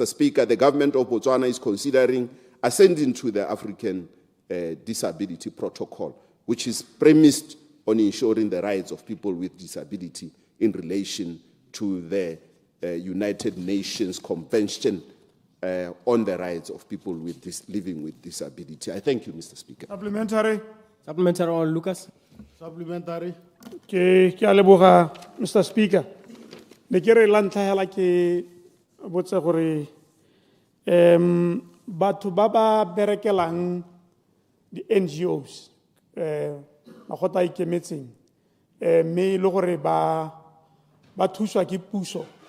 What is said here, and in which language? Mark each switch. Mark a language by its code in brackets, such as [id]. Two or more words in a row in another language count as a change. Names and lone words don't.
[en] Speaker, the government of Botswana is considering ascending to the African Disability Protocol, which is premised on ensuring the rights of people with disability in relation to the United Nations Convention on the rights of people living with disability. I thank you, Mr. Speaker. Supplementary. Supplementary on Lucas. Supplementary. [tn] Ke a leboga, Mr. Speaker. Ne ke re la ntlha hela ke botse gore batho ba ba berekelang di NGOs magota ikemetseng mme le gore ba thuswa ke puso